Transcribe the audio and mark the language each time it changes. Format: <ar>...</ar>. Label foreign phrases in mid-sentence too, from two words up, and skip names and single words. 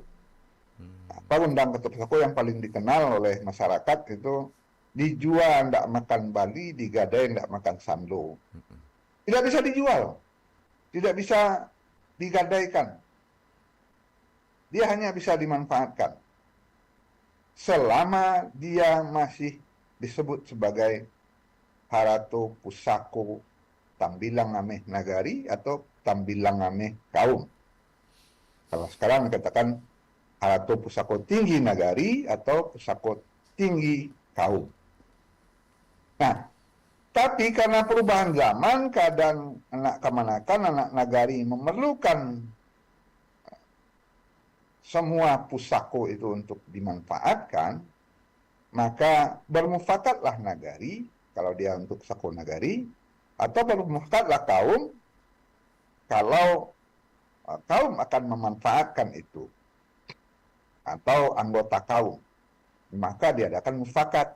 <id>Apa</id> <min>undang kato pusako</min> <id>yang paling dikenal oleh masyarakat itu</id> <min>dijual ndak makan Bali, digadai ndak makan Sando.</min> <id>Tidak bisa dijual, tidak bisa digadaikan. Dia hanya bisa dimanfaatkan selama dia masih disebut sebagai</id> <min>harato pusako tambilang ameh nagari</min> <id>atau</id> <min>tambilang ameh kaum.</min> <id>Kalau sekarang dikatakan</id> <min>harato pusako tinggi nagari</min> <id>atau</id> <min>pusako tinggi kaum.</min> <id>Nah, tapi karena perubahan zaman, keadaan anak kemanakan, anak nagari memerlukan semua pusako itu untuk dimanfaatkan, maka bermufakatlah nagari, kalau dia untuk pusako nagari, atau bermufakatlah kaum, kalau kaum akan memanfaatkan itu, atau anggota kaum, maka diadakan mufakat.</id>